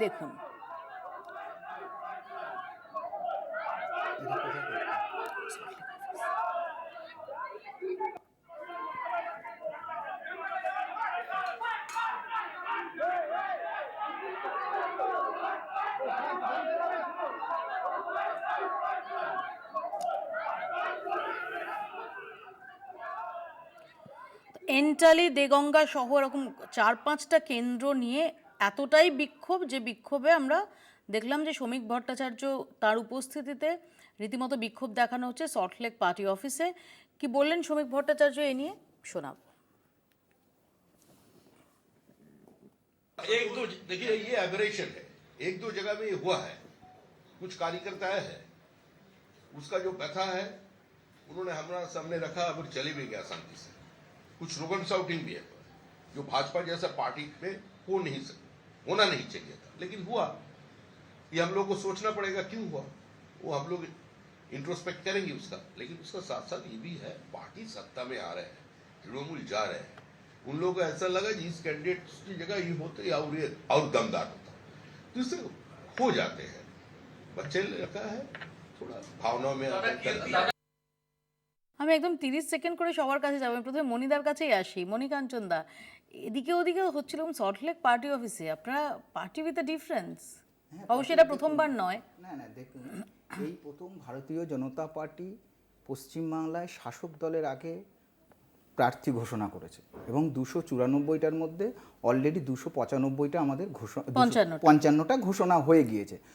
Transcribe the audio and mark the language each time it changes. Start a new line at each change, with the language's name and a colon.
Bangla: দেখুন এন্টালি, দেগঙ্গা সহ এরকম 4-5টা কেন্দ্র নিয়ে এতটাই বিক্ষোভ, যে বিক্ষোভে আমরা দেখলাম যে শ্রমিক ভট্টাচার্য তার উপস্থিতিতে রীতিমতো বিক্ষোভ দেখানো হচ্ছে সল্টলেক পার্টি অফিসে। কি বললেন শ্রমিক ভট্টাচার্য এ নিয়ে শোনাব।
Hindi: एक दो देखिए ये एबरेशन है, 1-2 जगह में ये हुआ है, कुछ कार्यकर्ता है, उसका जो व्यथा है उन्होंने हमारा सामने रखा, अब चले भी गया शांति से। कुछ रोगन शाउटिंग भी है जो भाजपा जैसा पार्टी पे होना नहीं चाहिए था, लेकिन हुआ। ये हम लोग को सोचना पड़ेगा क्यों हुआ, वो हम लोग इंट्रोस्पेक्ट करेंगे उसका। लेकिन उसका साथ साथ ये भी है, पार्टी सत्ता में आ रहे हैं, तृणमूल जा रहे हैं, उन लोगों को ऐसा लगा कि इस कैंडिडेट की जगह ये होते और दमदार होता, तो इससे हो जाते हैं। बच्चे ने रखा है, थोड़ा भावनाओं में आकर कर
Bangla: আমি একদম 30 সেকেন্ড করে সবার কাছে যাবো। আমি প্রথমে মণিদার কাছেই আসি। মণিকাঞ্চন দা, এদিকে ওদিকে হচ্ছিল সল্টলেক পার্টি অফিসে, আপনারা
English: Party with a difference.
Bangla: অবশ্যই এটা প্রথমবার নয়। না না, দেখুন, এই প্রথম ভারতীয় জনতা পার্টি পশ্চিমবাংলায় শাসক দলের আগে প্রার্থী ঘোষণা করেছে এবং 294টার মধ্যে অলরেডি 295টা আমাদের 55টা ঘোষণা হয়ে গিয়েছে।